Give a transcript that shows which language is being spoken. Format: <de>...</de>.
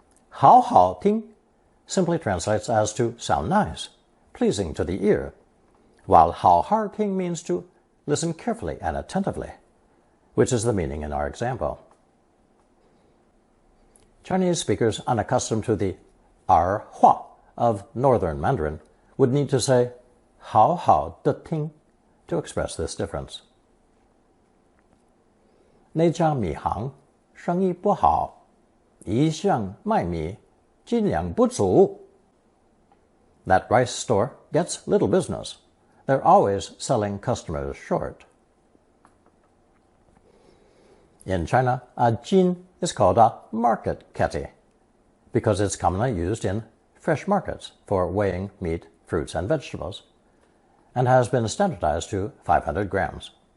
<en>好好听 simply translates as to sound nice, pleasing to the ear, while 好好听 means to listen carefully and attentively, which is the meaning in our example. Chinese speakers unaccustomed to the 儿化 of Northern Mandarin would need to say 好好的听 to express this difference.</en> <zh>那家米行生意不好，一向卖米斤两不足.</zh> <en>That rice store gets little business. They're always selling customers short. In China, a jin is called a market catty because it's commonly used in fresh markets for weighing meat, fruits, and vegetables, and has been standardized to 500 grams.</en>